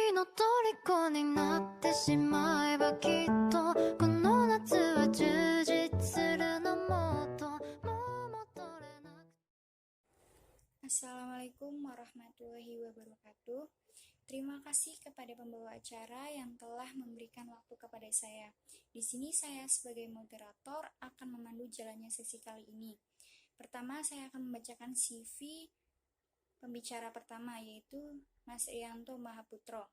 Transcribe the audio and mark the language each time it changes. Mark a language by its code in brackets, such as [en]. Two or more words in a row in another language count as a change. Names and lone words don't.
[ja] 虜になってしまえばきっとこの夏は充実するのもっともう戻れなく。 [ar] السلام عليكم ورحمة الله وبركاته. [id] Terima kasih kepada pembawa acara yang telah memberikan waktu kepada saya. Di sini saya sebagai moderator akan memandu jalannya sesi kali ini. Pertama, saya akan membacakan CV pembicara pertama, yaitu Mas Rianto Mahaputro.